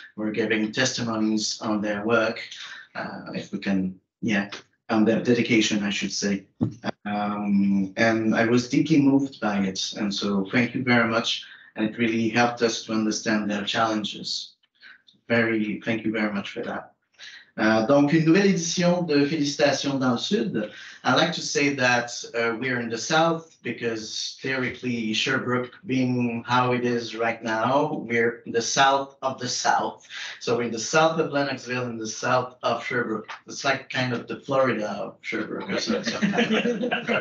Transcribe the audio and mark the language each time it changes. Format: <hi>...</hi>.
<en>We're giving testimonies on their work, if we can, on their dedication, I should say. And I was deeply moved by it. And so thank you very much. And it really helped us to understand their challenges. Thank you very much for that.</en> <fr>Donc, une nouvelle édition de Félicitations dans le Sud.</fr> <en>I like to say that we're in the South because theoretically Sherbrooke being how it is right now, we're in the South of the South. So we're in the South of Lennoxville and the South of Sherbrooke. It's like kind of the Florida of Sherbrooke or something.</en>